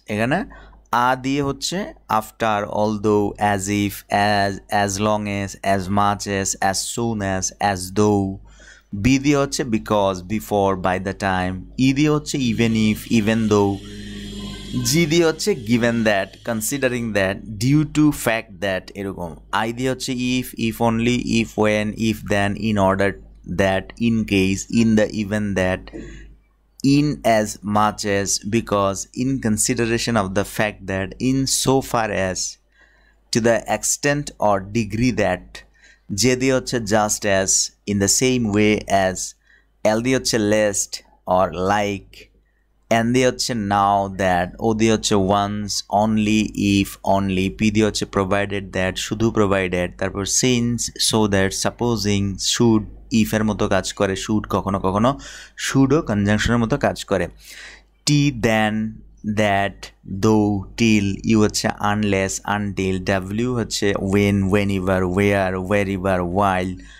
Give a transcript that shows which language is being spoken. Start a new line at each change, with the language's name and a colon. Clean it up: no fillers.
Bangla: এখানে আ দিয়ে হচ্ছে
English: After, although, as if, as long as much as soon as though.
Bangla: B দিয়ে হচ্ছে
English: Because, before, by the time.
Bangla: ই দিয়ে হচ্ছে
English: Even if, even though.
Bangla: জি দিয়ে হচ্ছে
English: given that, considering that, due to fact that,
Bangla: এরকম। আই দিয়ে হচ্ছে
English: If only, if when, if then, in order that, in case, in the event that, in as much as, because, in consideration of the fact that, in so far as, to the extent or degree that।
Bangla: যে দিয়ে হচ্ছে
English: just as, in the same way as।
Bangla: এল দিয়ে হচ্ছে
English: lest or like।
Bangla: N দিয়ে হচ্ছে
English: now that।
Bangla: ও দিয়ে হচ্ছে
English: once, only, if, only।
Bangla: P দিয়ে হচ্ছে
English: provided that,
Bangla: শুধু
English: provided।
Bangla: তারপর
English: since, so that, supposing, should,
Bangla: ইফের মতো কাজ করে। শুড কখনো কখনো শুডও কনজাংশনের মতো কাজ করে।
English: T then, that, though, till.
Bangla: ইউ হচ্ছে
English: Unless, until.
Bangla: ডাব্লিউ হচ্ছে
English: When, whenever, where, wherever, while.